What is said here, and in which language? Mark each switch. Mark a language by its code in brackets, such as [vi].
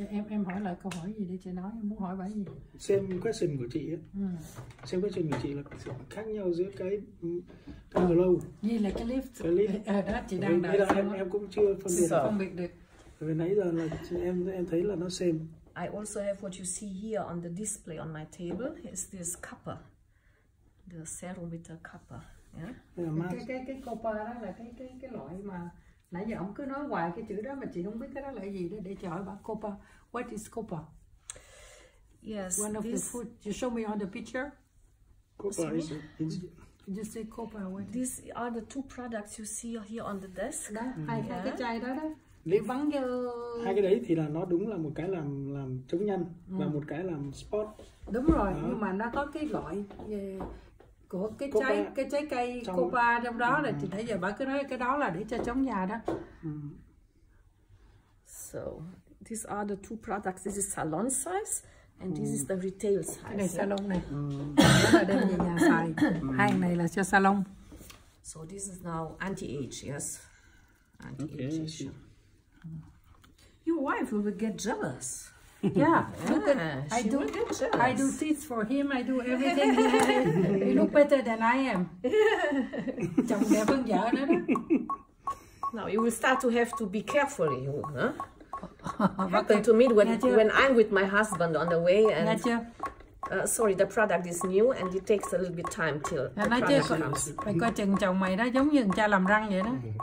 [vi] Em hỏi lại câu hỏi gì để chị nói, em muốn hỏi bà gì? Xem question của chị ấy. Xem question của chị là khác nhau giữa cái glow. Như là cái lift. Cái lift. Đó chị đang đợi em cũng chưa phân biệt được. Vì nãy giờ là em thấy là nó same. [en] I also have what you see here on the display on my table. Is this copper, the serum with the copper. Yeah. [vi] Cái copper đó là cái loại mà nãy giờ ông cứ nói hoài cái chữ đó mà chị không biết cái đó là gì đó, để chị hỏi bà copper. [en] What is copper? Yes. One of the food. You show me on the picture. Copper is You say copper. What? These are the two products you see here on the desk. [vi] Đó, hai cái chai đó đó. Vắng vô. Hai cái đấy thì là nó đúng là một cái làm chống nhăn và một cái làm spot. Đúng rồi, đó. Nhưng mà nó có cái loại của cái trái cây copa trong đó là chị thấy giờ bà cứ nói cái đó là để cho chống già đó. [en] So these are the two products. This is salon size and this is the retail size. [vi] Cái này salon này. Đó là đem về nhà xài. Hai này là cho salon. [en] So this is now anti-age, yes. Anti-age. Your wife will get jealous. Yeah, I do teeth for him. I do everything. He look better than I am. [vi] Chồng đẹp hơn vợ nữa đó. [en] Now you will start to have to be careful. Happened to me when I'm with my husband on the way and. Sorry, the product is new and it takes a little bit time till the product comes. [vi] Phải coi chừng chồng mày đó giống như cha làm răng vậy đó.